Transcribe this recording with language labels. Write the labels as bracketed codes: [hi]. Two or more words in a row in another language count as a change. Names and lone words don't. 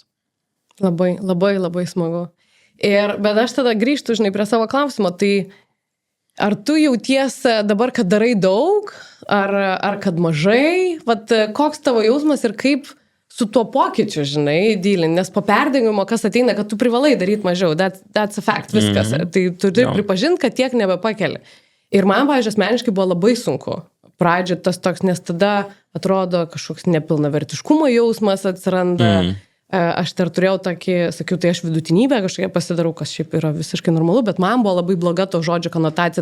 [lt] Labai, labai, labai smagu. Bet aš tada grįžtu, žinai, prie savo klausimo, tai ar tu jautiesi dabar, kad darai daug, ar kad mažai, vat koks tavo jausmas ir kaip su tuo pokyčiu, žinai, dylin, nes po perdegimo, kas ateina, kad tu privalai daryti mažiau, [en] that's a fact, [lt] viskas. Tai tu turi pripažinti, kad tiek nebepakeli. Ir man, pavyzdžiui, asmeniškai buvo labai sunku. Pradžio tas toks, nes tada atrodo kažkoks nepilnavertiškumo jausmas atsiranda. Aš dar turėjau tokį, sakiau, tai aš vidutinybę kažkokia pasidarau, kas šiaip yra visiškai normalu, bet man buvo labai bloga to žodžio konotacija.